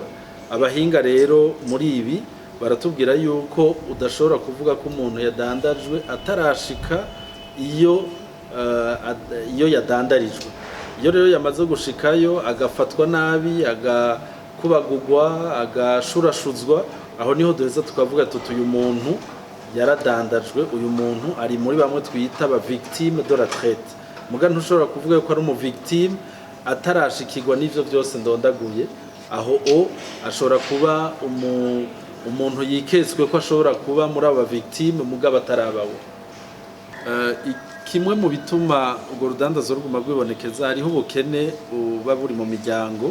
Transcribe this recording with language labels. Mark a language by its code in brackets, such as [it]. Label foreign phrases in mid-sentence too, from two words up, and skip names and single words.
[rn] Abahinga rero muri ibi baratubwira yuko udashobora kuvuga ko umuntu yadandajwe atarashika iyo yadandarijwe. Iyo rero yamaze gushikayo agafatwa nabi, agakubagurwa, agashurashuzwa, aho niho duheza tukavuga tuti uyu muntu yaradandajwe, uyu muntu ari muri bamwe twita aba [fr] victime de la traite. [rn] Muga ntushobora kuvuga ko ari umu victime atarashikirwa n'ivyo byose ndondaguye. Aho ashobora kuba umuntu yiketswe ko ashobora kuba muri aba victime muga batarabawe. Kimwe mu bituma urwo rudandazo ruguma rwibonekeza hariho ubukene buba buri mu miryango.